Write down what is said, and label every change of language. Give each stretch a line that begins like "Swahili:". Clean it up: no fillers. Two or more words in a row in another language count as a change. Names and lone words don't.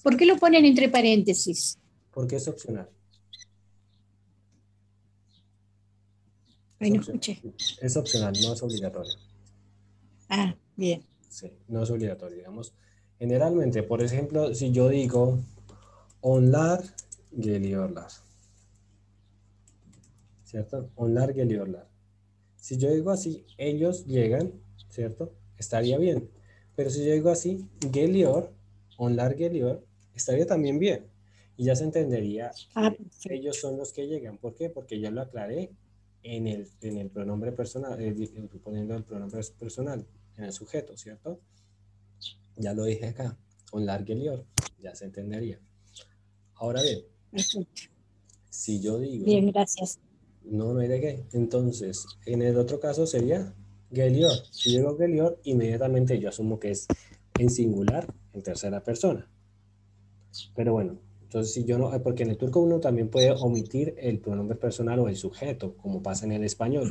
Spanish: ¿Por qué lo ponen entre paréntesis? Porque es opcional. Ay, no escuché. Es opcional, no es obligatorio. Ah, bien. Sí, no es obligatorio, digamos. Generalmente, por ejemplo, si yo digo
Turkish: onlar geliyorlar,
Spanish: ¿cierto?
Turkish: Onlar geliyorlar.
Spanish: Si yo digo así, ellos llegan, ¿cierto? Estaría bien. Pero si yo digo así,
Turkish: geliyor, onlar geliyor,
Spanish: estaría también bien. Y ya se entendería que ellos son los que llegan. ¿Por qué? Porque ya lo aclaré en el pronombre personal, poniendo el pronombre personal en el sujeto, ¿cierto? Ya lo dije acá,
Turkish: onlar geliyor,
Spanish: ya se entendería. Ahora bien, si yo digo... Bien, gracias. No hay de qué. Entonces, en el otro caso sería gelior. Si digo gelior, inmediatamente yo asumo que es en singular, en tercera persona. Pero bueno, entonces si yo no, porque en el turco uno también puede omitir el pronombre personal o el sujeto, como pasa en el español.